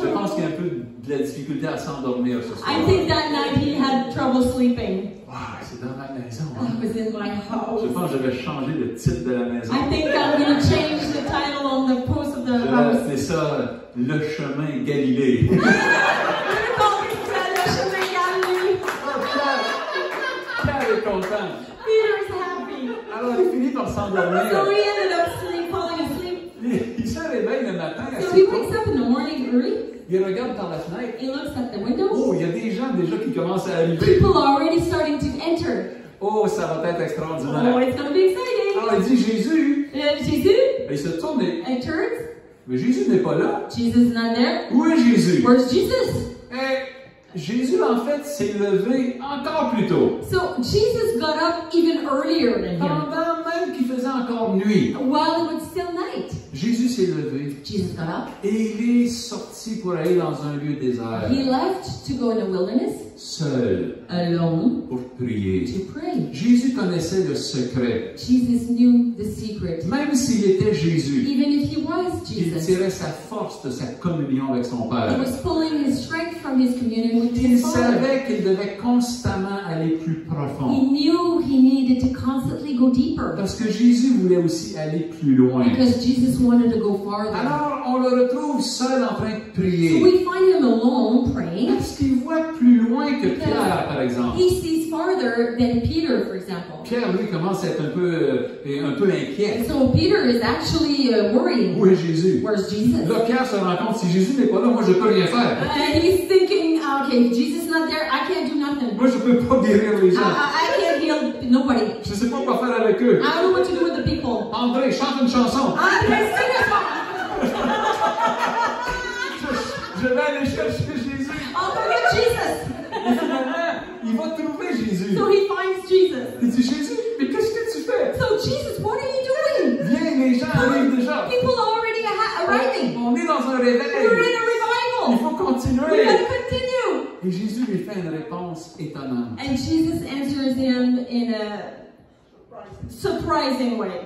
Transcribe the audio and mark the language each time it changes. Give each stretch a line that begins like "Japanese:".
French: Je pense qu'il y a un peu de la difficulté à s'endormir ce soir.
English: I think that night he had trouble sleeping.
French: Wow, c'est dans ma maison.
English: I Hein? was in my
French: Je
English: house.
French: pense que je vais changer le titre de la maison.
English: I think I'm going to change the title on the post of the
French: Je vais
English: house.
French: appeler ça Le chemin Galilée.
English: I'm going to call this Le Chemin Galilée.
French: Pierre est content.
English: Peter's happy.
French: Alors il finit par
English: So
French: s'endormir.
English: he ended up falling asleep.
French: Il se réveille le matin
English: So
French: assez
English: he
French: tôt.
English: wakes up in the morning early.
French: Il regarde par la fenêtre.
English: He looks at the window.
French: Oh, il y a des gens déjà qui commencent à arriver.
English: People are already starting to enter.
French: Oh, ça va être
English: Oh,
French: extraordinaire.
English: it's going to be exciting.
French: Alors il dit Jésus.
English: Jesus,
French: Et il se tourne et
English: it turns.
French: mais Jésus n'est pas là.
English: Jesus is not there.
French: Où est Jésus?
English: Where's Jesus?
French: Et Jésus en fait s'est levé encore plus tôt.
English: So Jesus got up even earlier than him.
French: Pendant même qu'il faisait encore nuit.
English: While it was still night.
French: Jésus s'est levé
English: Jesus got up.
French: et il est sorti pour aller dans un lieu désert.
English: He left to go in the wilderness
French: Seul
English: alone
French: pour prier.
English: to pray.
French: Jésus connaissait le secret.
English: Jesus knew the secret.
French: Même s'il était Jésus,
English: Even if he was
French: il
English: Jesus,
French: tirait sa force de sa communion avec son
English: he
French: Père.
English: was pulling his strength from his communion with
French: Il
English: his Father.
French: savait qu'il devait constamment aller plus
English: He
French: profond.
English: knew he needed to constantly go deeper
French: Parce que Jésus voulait aussi aller plus loin.
English: because Jesus wanted to go farther.
French: Alors, on le retrouve seul en train de
English: So
French: prier.
English: we find him alone praying.
French: Parce qu'il voit plus loin que Pierre, par exemple.
English: He sees farther than Peter, for example.
French: Pierre, lui, commence à être un peu inquiet.
English: So Peter is actually worrying.
French: Où est Jésus?
English: Where's Jesus?
French: Là, Pierre se rend compte, si Jésus n'est pas là, moi, je peux rien faire.
English: And he's thinking, okay, if Jesus is not there, I can't do nothing.
French: Moi, je peux pas guérir les gens.
English: I can't heal nobody.
French: Je sais pas quoi faire avec eux.
English: I don't know what to do with the people.
French: André, chante une chanson.
English: I can't sing a song.
French: Je vais aller chercher Jésus.
English: I'll go get Jesus.
French: Et finalement, il va trouver Jésus.
English: So he finds Jesus.
French: Il dit, Jésus, mais qu'est-ce que tu fais?
English: So Jesus, what are you doing?
French: Viens, les gens arrivent déjà.
English: People are already arriving.
French: On est dans un réveil.
English: We're in a
French: faut
English: We
French: continuer.
English: gotta continue.
French: Et Jésus lui fait une réponse étonnante.
English: And Jesus answers him in a surprising way.